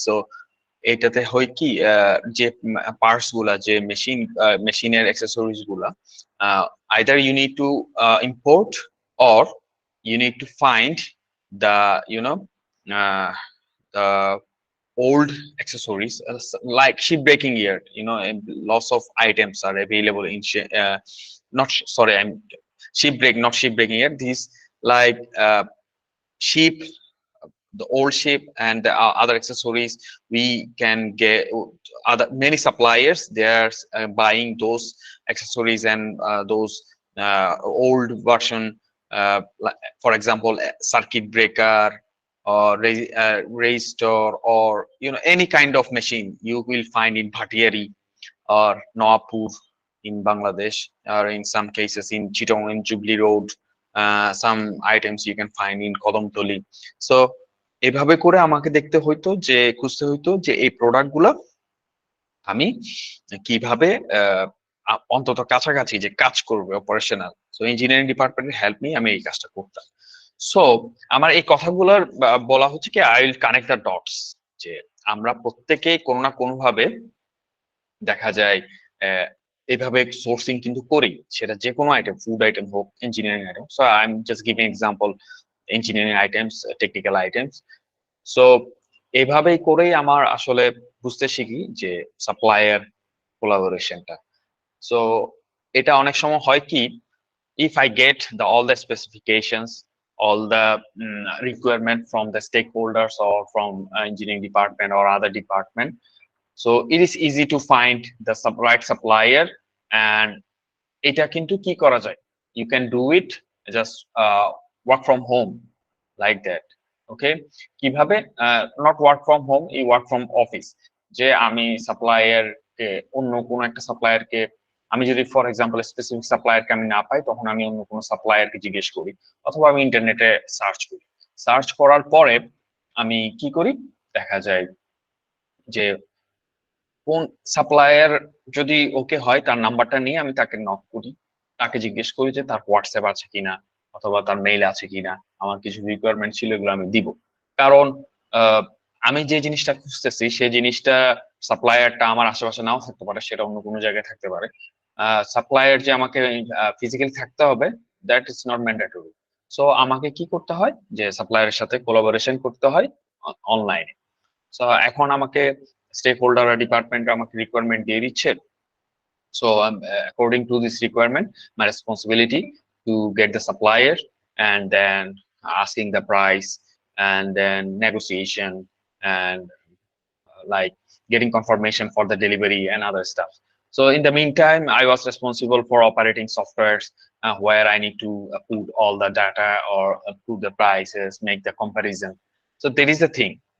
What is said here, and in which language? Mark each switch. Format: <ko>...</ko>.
<bn>So এটাতে হয় কি, যে পার্টস গুলা, যে মেশিনের অ্যাক্সেসরিজ গুলা,</bn> <en>either you need to import or you need to find the the old accessories, like shipbreaking gear, and lots of items are available in not sorry, I'm not shipbreaking gear. These like ship, the old ship and the other accessories we can get. Other many suppliers, they are buying those accessories and those old version, for example, circuit breaker or resistor, or any kind of machine you will find in Bhattiari or Nawapur in Bangladesh, or in some cases in Chittagong and Jubilee Road. Some items you can find in Kodamtoli.</en> <bn>So এভাবে করে আমাকে দেখতে হইতো, যে খুঁজতে হইতো যে এই প্রোডাক্ট গুলা আমি কিভাবে অন্তত কাছাকাছি যে কাজ করবে অপারেশনাল। সো ইঞ্জিনিয়ারিং ডিপার্টমেন্টের হেল্প নিয়ে আমি এই কাজটা করতাম। সো আমার এই কথাগুলোর বলা হচ্ছে কি,</bn> <en>I will connect the dots,</en> <bn>যে আমরা প্রত্যেকে কোনো না কোনো ভাবে দেখা যায় এইভাবে সোর্সিং কিন্তু করি, সেটা যে কোনো আইটেম, ফুড আইটেম হোক, engineering item.</bn> <en>So I am just giving example, engineering items, technical items.</en> <bn>So এইভাবেই করেই আমার আসলে বুঝতে শিখি যে সাপ্লায়ার কোলাবোরেশনটা।</bn> <en>so</en> <bn>এটা অনেক সময় হয় কি,</bn> <en>if I get all the specifications, all the requirement from the stakeholders or from engineering department or other department, so it is easy to find the right supplier, and</en> <bn>এটা কিন্তু কি করা যায়,</bn> <en>you can do it just work from home like that.</en> <bn>ওকে, কিভাবে?</bn> <en>not work from home,</en> <bn>এই work from office. যে আমি supplier কে, অন্য কোনো একটা সাপ্লায়ার কে, আমি যদি ফর এক্সাম্পল স্পেসিফিক সাপ্লায়ারকে আমি না পাই, তখন আমি অন্য কোনো সাপ্লায়ারকে জিজ্ঞেস করি, অথবা আমি ইন্টারনেটে সার্চ করি। সার্চ করার পরে আমি কি করি, দেখা যায় যে কোন সাপ্লায়ার যদি ওকে হয়, তার নাম্বারটা নিয়ে আমি তাকে নক করি, তাকে জিজ্ঞেস করি যে তার হোয়াটসঅ্যাপ আছে কিনা, অথবা তার মেইল আছে কিনা, আমার কিছু রিকোয়ারমেন্ট ছিল, এগুলো আমি দিব। কারণ আমি যে জিনিসটা খুঁজতেছি, সেই জিনিসটা সাপ্লায়ারটা আমার আশেপাশে নাও থাকতে পারে, সেটা অন্য কোনো জায়গায় থাকতে পারে। সাপ্লায়ার যে আমাকে ফিজিক্যালি থাকতে হবে,</bn> <en>That is not mandatory.</en> <bn>So আমাকে কি করতে হয়, যে সাপ্লায়ারের সাথে কোলাবোরেশন করতে হয় অনলাইনে। সো এখন আমাকে স্টেক হোল্ডার ডিপার্টমেন্ট আমাকে রিকোয়ারমেন্ট দিয়ে দিচ্ছে।</bn> <en>So according to this requirement, my responsibility to get the supplier, and then asking the price, and then negotiation, and like getting confirmation for the delivery and other stuff. So in the meantime, I was responsible for operating softwares where I need to put all the data, or put the prices, make the comparison. So that is the thing.</en>